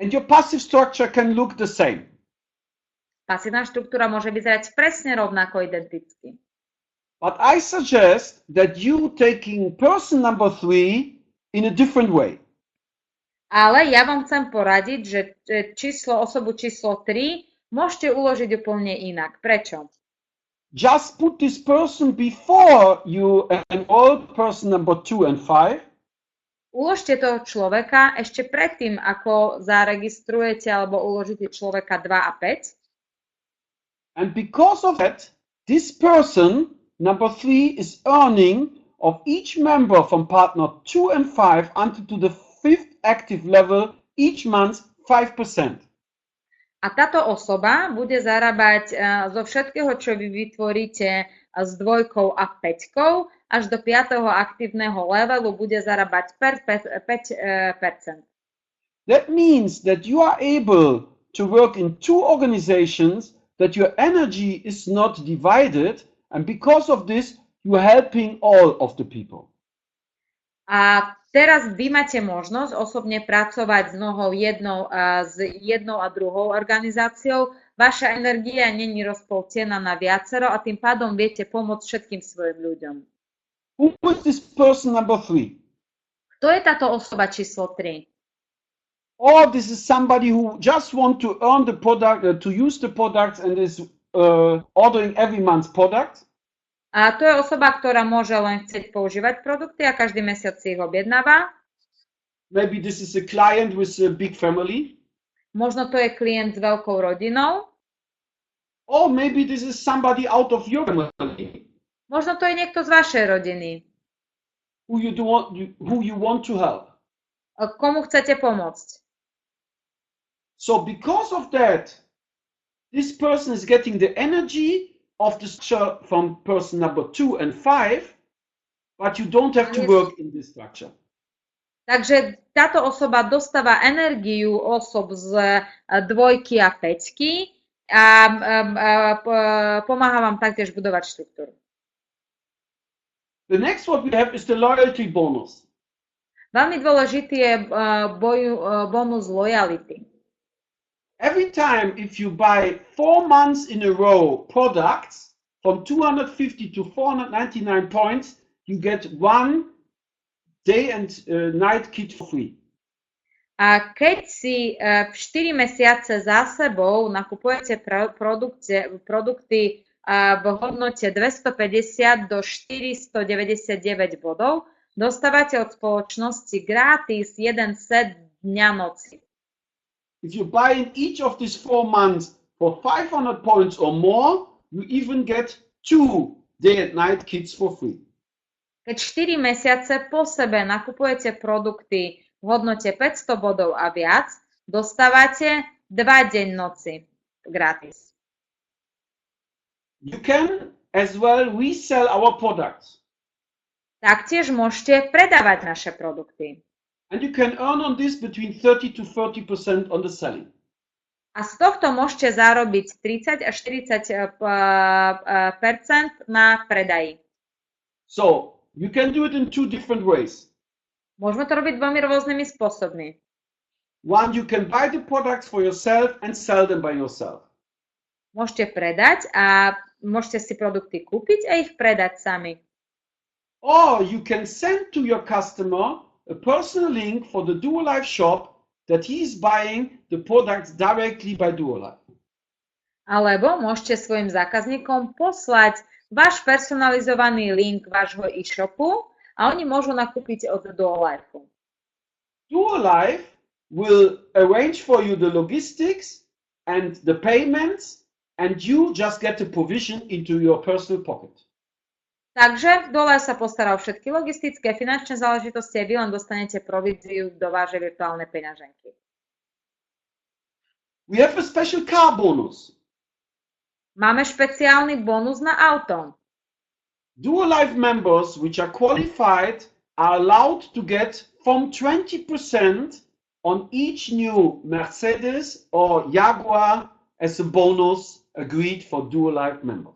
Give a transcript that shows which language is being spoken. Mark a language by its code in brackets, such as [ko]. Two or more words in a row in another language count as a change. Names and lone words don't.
[en] And your passive structure can look the same. [sk] Pasívna štruktúra môže vyzerať presne rovnako identicky. [en] But I suggest that you taking person number 3 in a different way. [sk] Ale ja vám chcem poradiť, že osobu číslo 3 môžete uložiť úplne inak. Prečo? [en] Just put this person before you enroll person number 2 and 5. [sk] Uložte toho človeka ešte predtým, ako zaregistrujete alebo uložíte človeka 2 a 5. [en] And because of that, this person, number 3, is earning of each member from partner 2 and 5 until to the 5th active level each month 5%. [sk] A táto osoba bude zarábať zo všetkého, čo vy vytvoríte s 2 a 5, až do 5. aktívneho levelu bude zarábať 5%. [en] That means that you are able to work in 2 organizations, that your energy is not divided, and because of this, you are helping all of the people. [sk] A teraz vy máte možnosť osobne pracovať s jednou a druhou organizáciou. Vaša energia není rozpoltená na viacero a tým pádom viete pomôcť všetkým svojim ľuďom. [en] Who is this person number 3? [sk] Kto je táto osoba číslo 3? [en] Or this is somebody who just want to earn the product, to use the products and is ordering every month products. [sk] A to je osoba, ktorá môže len chcieť používať produkty a každý mesiac si ich objednáva. [en] Maybe this is a client with a big family. [sk] Možno to je klient s veľkou rodinou. [en] Or maybe this is somebody out of your family. [sk] Možno to je niekto z vašej rodiny. [en] Who you want to help. [sk] Komu chcete pomôcť. [en] So because of that, this person is getting the energy of the structure from person number 2 and 5, but you don't have to work in this structure. [sk] Takže táto osoba dostáva energiu osob z 2 a 5 a pomáha vám taktiež budovať štruktúru. [en] The next what we have is the loyalty bonus. [sk] Veľmi dôležitý je bonus loyalty. [en] Every time if you buy 4 months in a row products from 250 to 499 points, you get 1 day and night kit for free. [sk] A keď si 4 mesiace za sebou nakupujete produkty v hodnote 250 do 499 bodov, dostávate od spoločnosti gratis 1 set dňa noci. [en] If you buy in each of these 4 months for 500 points or more, you even get 2 day and night kits for free. [sk] Keď 4 mesiace po sebe nakupujete produkty v hodnote 500 bodov a viac, dostávate 2 deň noci gratis. [en] You can as well resell our products. [sk] Taktiež môžete predávať naše produkty. [en] And you can earn on this between 30 to 40% on the selling. [sk] A z tohto môžete zarobiť 30 až 40% na predaji. [en] So, you can do it in 2 different ways. [sk] Môžeme to robiť dvomi rôznymi spôsobmi. [en] One, you can buy the products for yourself and sell them by yourself. [sk] Môžete predať a môžete si produkty kúpiť a ich predať sami. [en] Or you can send to your customer a personal link for the Duolife shop that he is buying the products directly by Duolife. [sk] Alebo môžete svojim zákazníkom poslať váš personalizovaný link vášho e-shopu a oni môžu nakúpiť od Duolife. [en] Duolife will arrange for you the logistics and the payments and you just get the provision into your personal pocket. [sk] Takže Duolife sa postará o všetky logistické, finančné záležitosti a vy len dostanete províziu do vášej virtuálnej peňaženky. [en] We have a special car bonus. [sk] Máme špeciálny bonus na auto. [en] Duolife members which are qualified are allowed to get from 20% on each new Mercedes or Jaguar as a bonus agreed for Duolife members.